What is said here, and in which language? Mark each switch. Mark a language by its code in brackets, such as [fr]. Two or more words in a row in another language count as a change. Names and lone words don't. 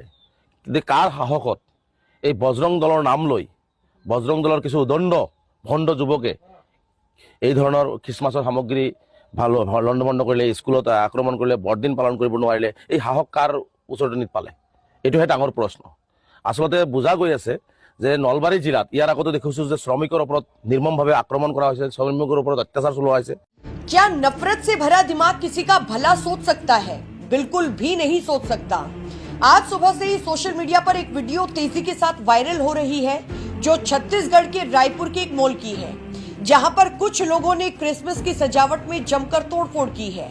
[as] কিন্তু কাৰ সাহসত এই বজৰং দলৰ নাম লৈ বজৰং দলৰ কিছু উদণ্ড ভণ্ড যুৱকে এই ধৰণৰ খ্ৰীষ্টমাছৰ সামগ্ৰী লণ্ডভণ্ড কৰিলে, স্কুলত আক্ৰমণ কৰিলে, বৰদিন পালন কৰিব নোৱাৰিলে, এই সাহস কাৰ উচতনিত পালে? এইটোহে ডাঙৰ প্ৰশ্ন। আচলতে বুজা গৈ আছে যে নলবাৰী জিলাত ইয়াৰ আগতে দেখিছোঁ যে শ্ৰমিকৰ ওপৰত নিৰ্মমভাৱে আক্ৰমণ কৰা হৈছে, শ্ৰমিকৰ ওপৰত অত্যাচাৰ চলোৱা হৈছে। [hi] क्या नफरत से भरा दिमाग किसी का भला सोच सकता है? बिल्कुल भी नहीं सोच सकता। आज सुबह से ही सोशल मीडिया पर एक वीडियो तेजी के साथ वायरल हो रही है जो छत्तीसगढ़ के रायपुर के एक मॉल की है, जहां पर कुछ लोगों ने क्रिसमस की सजावट में जमकर तोड़फोड़ की है।